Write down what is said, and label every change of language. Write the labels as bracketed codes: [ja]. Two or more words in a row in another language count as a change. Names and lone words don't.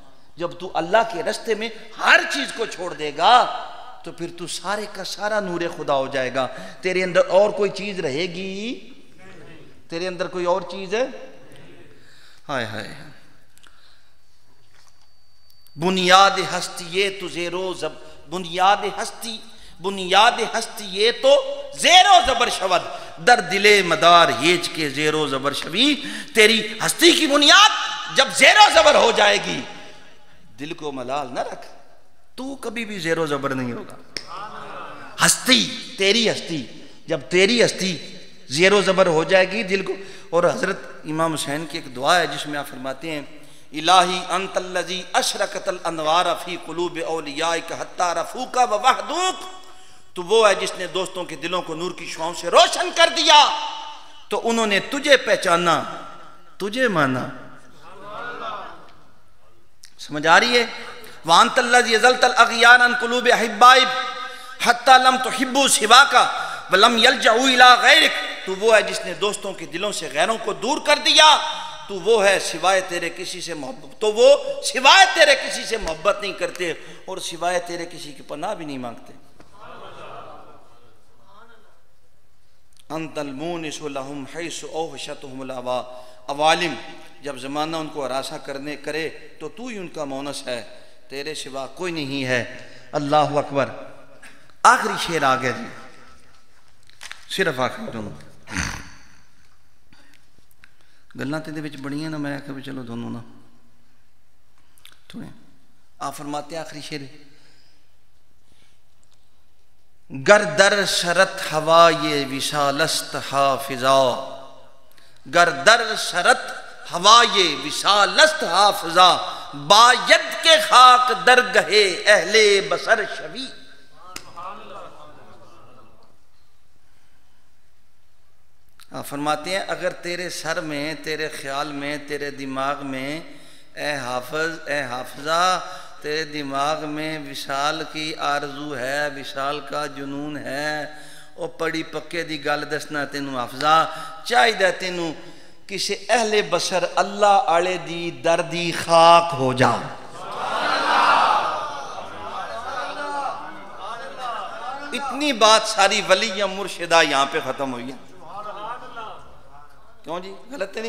[ur] جب تو اللہ کے رستے میں ہر چیز کو چھوڑ دے گا تو پھر تو سارے کا سارا نور خدا ہو جائے گا، تیرے اندر اور کوئی چیز رہے گی؟ تیرے اندر کوئی اور چیز ہے؟ ہائے ہائے، [fa] بنیاد ہستی یہ تو زیرو بنیاد ہستی یہ تو زیرو زبر شود، در دل مدار ہیچ کے زیرو زبر شوی۔ [ur] تیری ہستی کی بنیاد جب زیرو زبر ہو جائے گی، دل کو ملال نہ رکھ، تو کبھی بھی زیرو زبر نہیں ہوگا۔ ہستی، تیری ہستی، جب تیری ہستی زیرو زبر ہو جائے گی دل کو۔ اور حضرت امام حسین کی ایک دعا ہے جس میں آپ فرماتے ہیں [ar] الہی انت الذی اشرکت الانوار فی قلوب اولیائک حتی رفوک و وحدوک، [ur] تو وہ ہے جس نے دوستوں کے دلوں کو نور کی شعاؤں سے روشن کر دیا تو انہوں نے تجھے پہچانا، تجھے مانا۔ سمجھ آ رہی ہے؟ [ar] وَأَنْتَ الَّذِي يَزَلْتَ الْأَغْيَانَ عَنْ قُلُوبِ أَحِبَّائِكَ حَتَّى لَمْ تُحِبُّوا سِوَاكَ وَلَمْ يَلْجَؤُوا إِلَىٰ غَيْرِكَ، [ur] تو وہ ہے جس نے دوستوں کے دلوں سے غیروں کو دور کر دیا، تو وہ ہے سوائے تیرے کسی سے محبت، تو وہ سوائے تیرے کسی سے محبت نہیں کرتے اور سوائے تیرے کسی کی پناہ بھی نہیں مانگتے۔ [ar] انت المونس لہم حیث اوحشتہم العوالم، [ur] جب زمانہ ان کو ہراساں کرے تو تو ہی ان کا مونس ہے، تیرے سوا کوئی نہیں ہے۔ [ar] اللہ اکبر۔ [ur] آخری شعر آ گیا جی، [pa] صرف آخری دونوں گلاں تے دے وچ بڑیاں نا، میں کہ چلو دونوں نا تھوڑے [ur] آپ فرماتے ہیں آخری شعر، [fa] گر در شرط ہوائے وصال است حافظا، گر در شرط ہوائے وصال است حافظا، باید کے خاک درگہ اہل بصر شوی۔ [ur] آپ فرماتے ہیں اگر تیرے سر میں، تیرے خیال میں، تیرے دماغ میں اے حافظ، اے حافظہ، تیرے دماغ میں وصال کی آرزو ہے، وصال کا جنون ہے، [pa] او پڑی پکے دی گل دسنا تینوں حافظہ، چاہیے تینوں کسی اہل بصر اللہ آلے دی دردی خاک ہو جا۔ [ur] اتنی بات ساری ولیہ مرشدہ یہاں پہ ختم ہوئی ہے۔ کیوں جی؟ غلط ہے نہیں؟